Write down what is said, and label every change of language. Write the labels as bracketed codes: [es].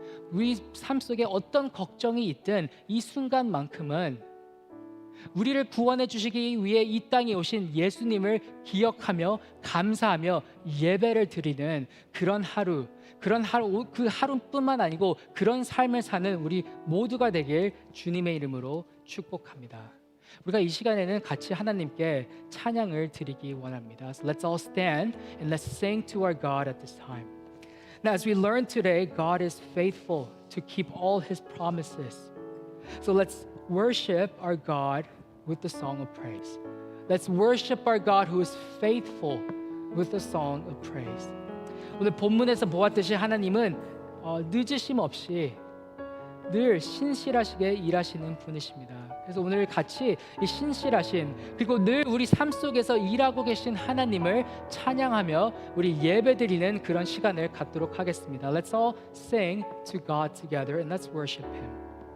[ko] 우리 삶 속에 어떤 걱정이 있든 이 순간만큼은 우리를 구원해 주시기 위해 이 땅에 오신 예수님을 기억하며 감사하며 예배를 드리는 그런 하루, 그 하루뿐만 아니고 그런 삶을 사는 우리 모두가 되길 주님의 이름으로 축복합니다. 우리가 이 시간에는 같이 하나님께 찬양을 드리기 원합니다. [en] So let's all stand and let's sing to our God at this time. Now, as we learn today, God is faithful to keep all His promises. So let's worship our God with the song of praise. Let's worship our God who is faithful with the song of praise. [ko] 오늘 본문에서 보았듯이 하나님은 늦으심 없이 늘 신실하시게 일하시는 분이십니다. 그래서 오늘 같이 이 신실하신 그리고 늘 우리 삶 속에서 일하고 계신 하나님을 찬양하며 우리 예배드리는 그런 시간을 갖도록 하겠습니다. [en] Let's all sing to God together and let's worship Him.